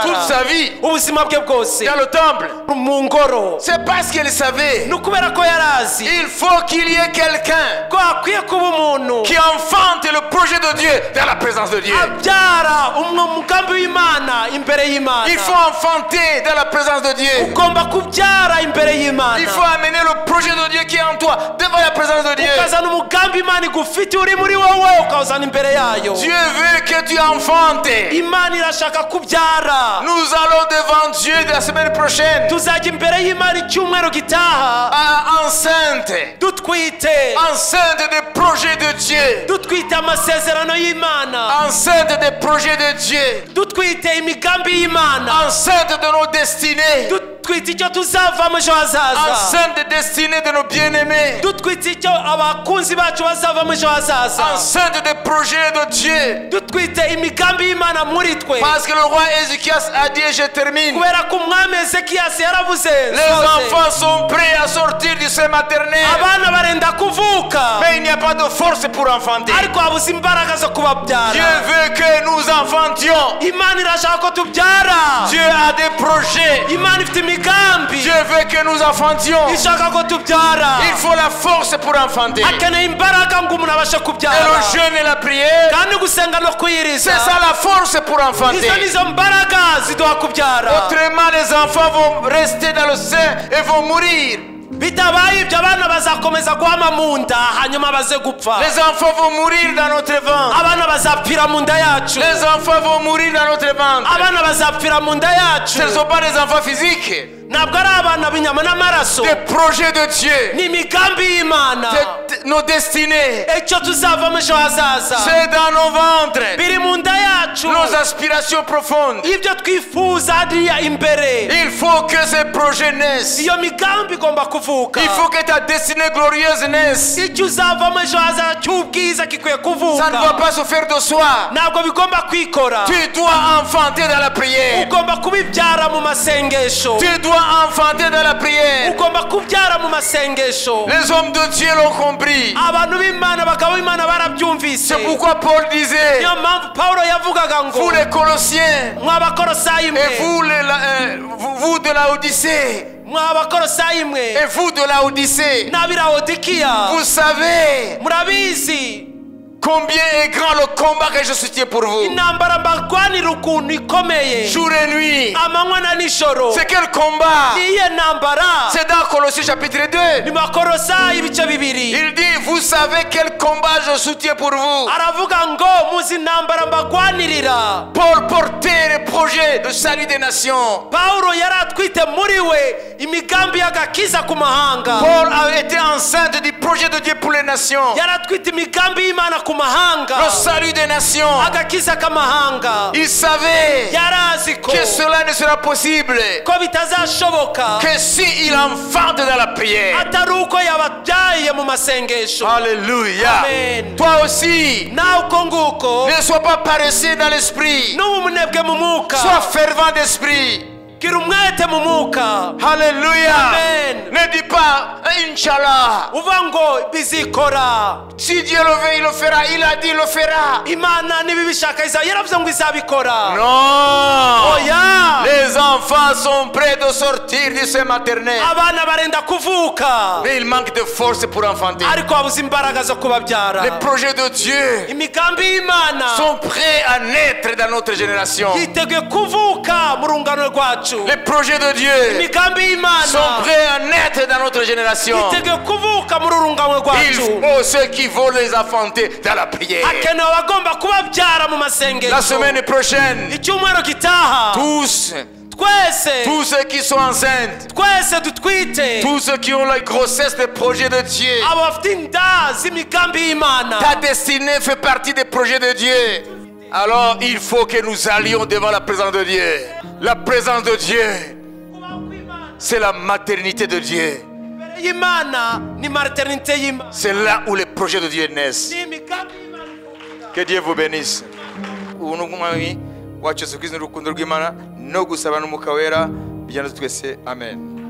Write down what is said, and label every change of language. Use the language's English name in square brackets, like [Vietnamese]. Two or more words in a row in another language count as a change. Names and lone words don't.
[French] Toute sa vie [Kinyarwanda] ubuzima bwe bwose [French] dans le temple. [Kinyarwanda] mu ngoro [French] C'est parce qu'elle savait. [Kinyarwanda] ni ukubera ko yari azi [French] Il faut qu'il y ait quelqu'un [Kinyarwanda] ko hakwiye kuba umuntu [French] qui enfante le projet de Dieu dans la présence de Dieu. [Kinyarwanda] abyara umugambi w'Imana imbere y'Imana [French] Il faut enfanter dans la présence de Dieu. [Kinyarwanda] ugomba kubyara imbere y'Imana [French] Il faut amener le projet de Dieu qui est en toi devant la présence de Dieu. [Kinyarwanda] ukazana umugambi Imana igufite uri muri wowe ukawuzana imbere yayo [French] Dieu veut que tu enfantes. [Kinyarwanda] Imana irashaka kubyara [French] Nous allons devant Dieu la semaine prochaine. [Kinyarwanda] tuzajya imbere y'Imana icyumweru gitaha [French] Enceinte. [Kinyarwanda] dutwite [French] Enceinte des projets de Dieu. [Kinyarwanda] dutwite amasezerano y'Imana [French] Enceinte des projets de Dieu. [Kinyarwanda] dutwite imigambi y'Imana [French] Enceinte de nos destinées. [Kinyarwanda] dutwite icyo tuzavamo ejo hazaza [French] Enceinte des destinées de nos bien-aimés. [Kinyarwanda] dutwite icyo abakunzi bacu bazavamo ejo hazaza [French] Enceinte des projets de Dieu. [Kinyarwanda] dutwite imigambi y'Imana muri twe [French] Parce que le roi Ézéchias a dit, et je termine, [Kinyarwanda] kubera ko umwami Ezekiyasi yaravuze [French] les [Kinyarwanda] soze. [French] enfants sont prêts à sortir du sein maternel. [Kinyarwanda] abana barenda kuvuka [French] Mais il n'y a pas de force pour enfanter. [Kinyarwanda] ariko habuze imbaraga zo [French] Dieu [Kinyarwanda] kubabyara [French] veut que nous enfantions. [Kinyarwanda] Imana irashaka ko tubyara [French] Dieu a des projets. [Kinyarwanda] Imana ifite imigambi [French] Dieu veut que nous enfantions. [Kinyarwanda] ishaka ko tubyara [French] Il faut la force pour enfanter. [Kinyarwanda] akeneye imbaraga ngo umuntu abashe [French] Et [Kinyarwanda] kubyara [French] le jeûne et la prière, [Kinyarwanda] kandi gusenga no kwiyiriza [French] c'est ça la force pour [Kinyarwanda] izo [French] enfanter. [Kinyarwanda] nizo mbaraga ziduha kubyara [French] Autrement, les enfants vont rester dans le sein et vont mourir. [Kinyarwanda] bitabaye ibyo abana bazakomeza guhama mu nda hanyuma baze gupfa [French] Les enfants vont mourir dans notre ventre. [Kinyarwanda] abana bazapfira mu nda yacu [French] Les enfants vont mourir dans notre ventre. [Kinyarwanda] abana bazapfira mu nda yacu [French] Ce ne sont pas des enfants physiques. [Kinyarwanda] ntabwo ari abana b'inyama n'amaraso [French] Des projets de Dieu. [Kinyarwanda] ni imigambi y'Imana [French] Nos destinées. [Kinyarwanda] icyo tuzavamo ejo hazaza [French] C'est dans nos ventres. [Kinyarwanda] biri mu nda yacu [French] Nos aspirations profondes. [Kinyarwanda] ibyo twifuza hariya imbere [French] Il faut que ces projets naissent. [Kinyarwanda] iyo migambi igomba kuvuka [French] Il faut que ta destinée glorieuse naisse. [Kinyarwanda] icyo uzavamo ejo hazaza cy'ubwiza gikwiye [French] Ça ne [Kinyarwanda] kuvuka [French] doit pas se faire de soi. [Kinyarwanda] ntabwo bigomba kwikora [French] Tu dois enfanter dans la prière. [Kinyarwanda] ugomba kubibyara mu masengesho [French] Tu dois enfanter dans la prière. [Kinyarwanda] ugomba kubyara mu masengesho [French] Les hommes de Dieu l'ont compris. [Kinyarwanda] abantu b'Imana abagabo b'Imana barabyumvise [French] C'est pourquoi Paul disait, [Kinyarwanda] niyo mpamvu Pawulo yavugaga ngo [French] vous les Colossiens, [Kinyarwanda] mw'abakorosayi mwe [French] et vous de la Odyssée, [Kinyarwanda] mw'abakorosayi mwe [French] et vous de la Odyssée, [Kinyarwanda] n'ab'Ilawodikiya [French] vous savez [Kinyarwanda] murabizi [French] combien est grand le combat que je soutiens pour vous. [Kinyarwanda] intambara mbarwanira ukuntu ikomeye [French] Jour et nuit. [Kinyarwanda] amanywa na nijoro [French] C'est quel combat? [Kinyarwanda] niye ntambara [French] C'est dans Colossiens chapitre 2. [Kinyarwanda] ni makorosayi ibice bibiri [French] Il dit, vous savez quel combat je soutiens pour vous. [Kinyarwanda] aravuga ngo muzi intambara mbarwanirira [French] Paul portait le projet de salut des nations. [Kinyarwanda] Pawulo yari atwite muri we imigambi y'agakiza ku mahanga [French] Paul a été enceinte du projet de Dieu pour les nations. [Kinyarwanda] yari atwite imigambi y'Imana ku mahanga [French] Le salut des nations. [Kinyarwanda] agakiza k'amahanga [French] Il savait [Kinyarwanda] yari azi ko [French] que cela ne sera possible [Kinyarwanda] ko bitazashoboka [French] que s'il enfante dans la prière. [Kinyarwanda] atari uko yababyaye mu masengesho [French] Alléluia. [Kinyarwanda] Amen. [French] Toi aussi, [Kinyarwanda] nawe uko nguko [French] ne sois pas paresseux dans l'esprit. [Kinyarwanda] n'ubu umunebwe mu mwuka [French] Sois fervent d'esprit. [Kinyarwanda] gira umwete mu mwuka [French] Alléluia. [Kinyarwanda] Amen. [French] Ne dis pas [Arabic] إن شاء الله. [Kinyarwanda] uva ngo bizikora [French] Si Dieu le veut, il le fera. Il a dit, il le fera. [Kinyarwanda] imana nibibishaka yaravuze ngo izabikora [French] Non. [Kinyarwanda] oya [French] Les enfants enfants sont prêts de sortir du sein maternel. [Kinyarwanda] abana barenda kuvuka [French] Mais il manque de force pour enfanter. [Kinyarwanda] ariko babuze imbaraga zo kubabyara. [French] Les projets de Dieu [Kinyarwanda] imigambi y'Imana [French] sont prêts à naître dans notre génération. [Kinyarwanda] yiteguye kuvuka mu rungano rwacu. [French] Les projets de Dieu [Kinyarwanda] imigambi y'Imana [French] sont prêts à naître dans notre génération. [Kinyarwanda] yiteguye kuvuka mu rungano [French] Il [Kinyarwanda] rwacu. [French] faut ceux qui veulent les enfanter dans la prière. [Kinyarwanda] hakenewe abagomba kubabyara mu [French] La [Kinyarwanda] masengesho. [French] semaine prochaine, [Kinyarwanda] icyumweru gitaha [French] tous ceux qui sont enceintes, [Kinyarwanda] twese dutwite, [French] tous ceux qui ont la grossesse des projets de Dieu, [Kinyarwanda] abo bafite inda z'imigambi y'Imana, [French] ta destinée fait partie des projets de Dieu. Alors il faut que nous allions devant la présence de Dieu. La présence de Dieu, c'est la maternité de Dieu. [Kinyarwanda] imbere y'Imana ni maternité y'Imana, [French] C'est là où les projets de Dieu naissent. [Kinyarwanda] ni imigambi y'Imana ivukira. [French] Que Dieu vous bénisse. [Kinyarwanda] Unugumami wacu Yesu Kristo n'urukundo rw'Imana no gusaba n'umwuka wera bijyana twese. Amen.